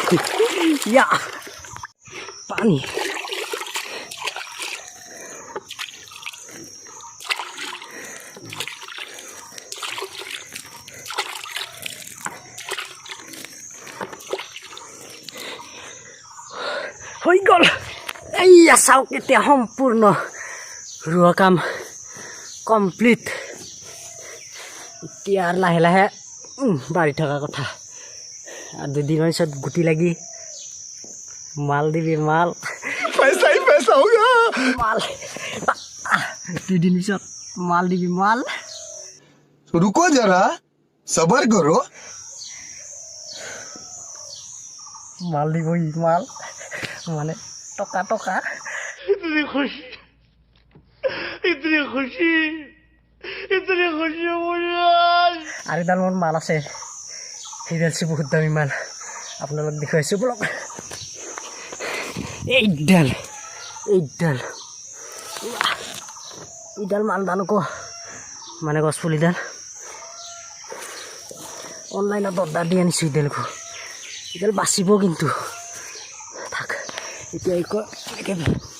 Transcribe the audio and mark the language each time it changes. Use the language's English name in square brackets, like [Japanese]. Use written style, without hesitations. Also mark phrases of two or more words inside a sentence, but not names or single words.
[Assamese] Ya. Pani. হৈ গ'ল এইয়া চাওক এতিয়া সম্পূৰ্ণ ৰোৱা কাম কমপ্লিট এতিয়া লাহে লাহে বাঢ়ি থকা কথা আৰু দুদিনৰ পিছত গুটি লাগি মাল দিবি মাল [Hindi] पैसा ही पैसा होगा [Assamese] মাল দুদিন পিছত মাল দিবি মাল [Hindi] रुको जरा सबर करो [Assamese] মাল দিবহি মাল মানে টকা টকা [Hindi] इतनी खुशी मुझे आज [Assamese] আৰু এডাল মোৰ মাল আছে সেইডাল বহুত দামী মাল আপোনালোক দেখুৱাইছোঁ বলক এইডাল মাল দানুক মানে গছ পুলিডাল অনলাইনত অৰ্ডাৰ দি আনিছোঁ এইডালকো এইডাল বাচিব কিন্তু থাক এতিয়া একেবাৰে